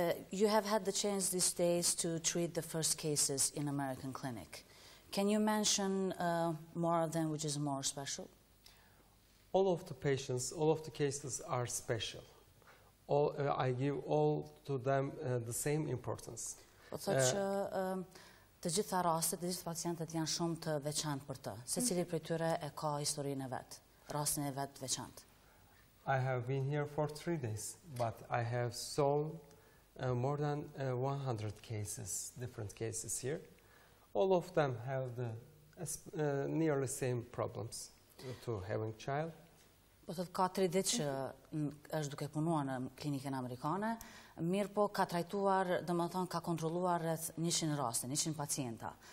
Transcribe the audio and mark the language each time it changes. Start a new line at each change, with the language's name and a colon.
English: You have had the chance these days to treat the first cases in American clinic. Can you mention more of them which is more special? All of the patients, all of the cases are special. I give all to them the same importance.
Albanian: Po thotë që të gjitha rastet, të gjithë pacientët janë shumë të veçantë për të. Secili prej tyre e ka historinë e vet. Rastin e vet veçantë.
English: I have been here for 3 days, but I have solved more than 100 cases, different cases here. All of them have the nearly same problems to having child.
Albanian: Po thotë ka 3 ditë që është duke punuar në klinikën amerikane, mirë po ka trajtuar, domethënë ka kontrolluar rreth 100 raste, 100 pacienta.